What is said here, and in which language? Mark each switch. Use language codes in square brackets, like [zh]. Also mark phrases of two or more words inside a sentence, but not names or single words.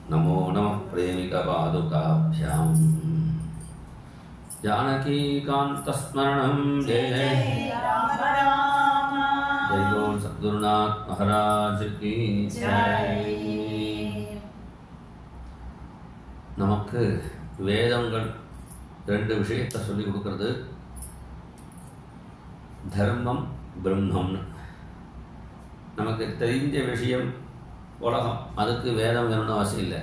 [sa] नमो नमः प्रेमिकपादुकाभ्याम् जानकीकान्तस्मरणं जय जय राम राम [hi] जय बोल सद्गुरुनाथ महाराज की जय. [ta] நமக்கு வேதங்கள் ரெண்டு விஷயத்தை சொல்லி கொடுக்கறது, தர்மம் பிரம்மம்னு. நமக்கு தெரிஞ்ச விஷயம் உலகம், அதுக்கு வேதம் வேணும்னு அவசியம் இல்லை.